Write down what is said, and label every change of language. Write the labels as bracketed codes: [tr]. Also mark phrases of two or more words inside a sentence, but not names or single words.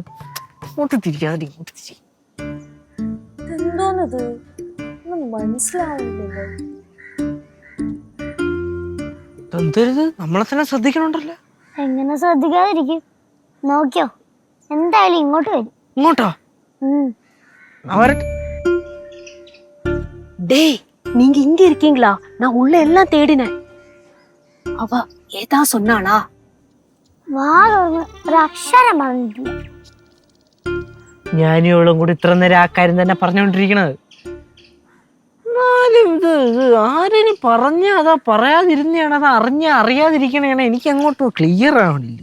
[ml] ഇങ്ങോട്ട് തിരിക്കാതെ ഇങ്ങോട്ട് തിരി. എന്തോന്നത് മനസ്സിലാവുന്നില്ലല്ലോ. എന്തരുത് നമ്മളെ തന്നെ ശ്രദ്ധിക്കണുണ്ടല്ലോ. എങ്ങനെ ശ്രദ്ധിക്കാതിരിക്കും? നോക്കിയോ, എന്തായാലും ഇങ്ങോട്ട് വരും. ഇങ്ങോട്ടോ? [ta] டேய், நீங்க இங்க இருக்கீங்களா? நான் உள்ள எல்லாம் தேடினேன். அவ ஏதா சொன்னாளா? [ml] ഒരു അക്ഷരം പറഞ്ഞിട്ടില്ല. ഞാനും ഇവളും കൂടി ഇത്ര നേരം ആ കാര്യം തന്നെ പറഞ്ഞുകൊണ്ടിരിക്കണത്. ഇത് ആരും പറഞ്ഞ അതാ പറയാതിരുന്നാണ് അതാ അറിയാതിരിക്കണേണ്. എനിക്ക് അങ്ങോട്ടും ക്ലിയർ ആവണില്ല.